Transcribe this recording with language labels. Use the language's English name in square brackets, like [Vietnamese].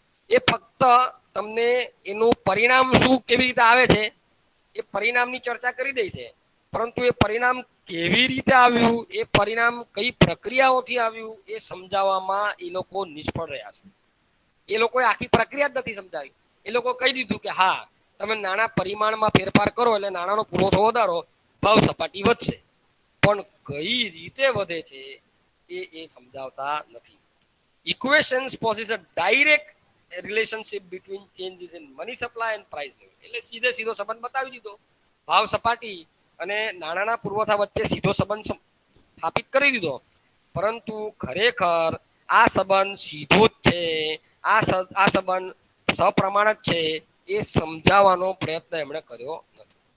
[Gujarati] એ ફક્ત તમને એનું પરિણામ શું કેવી રીતે આવે છે એ પરિણામની ચર્ચા કરી દે છે, પરંતુ એ પરિણામ કેવી રીતે આવ્યું, એ પરિણામ કઈ પ્રક્રિયાઓથી આવ્યું એ સમજાવવામાં એ લોકો નિષ્ફળ રહ્યા છે. એ લોકોએ આખી પ્રક્રિયા જ નથી સમજાવી. એ લોકો કહી દીધું કે હા, તમે નાણાં પરિમાણમાં ફેરફાર કરો એટલે નાણાંનો પુરવઠો વધારો, ભાવ સપાટી વધશે, પણ કઈ રીતે વધે છે એ સમજાવતા નથી. [English] Equations possess a direct relationship between changes in money supply and price level. [Gujarati] એટલે સીધો સંબંધ બતાવી દીધો. ભાવ સપાટી અને નાણાંના પુરવઠા વચ્ચે સીધો સંબંધ સ્થાપિત કરી દીધો, પરંતુ ખરેખર આ સંબંધ સીધો જ છે, આ સંબંધ સપ્રમાણ જ છે એ સમજાવવાનો પ્રયત્ન એમણે કર્યો નથી.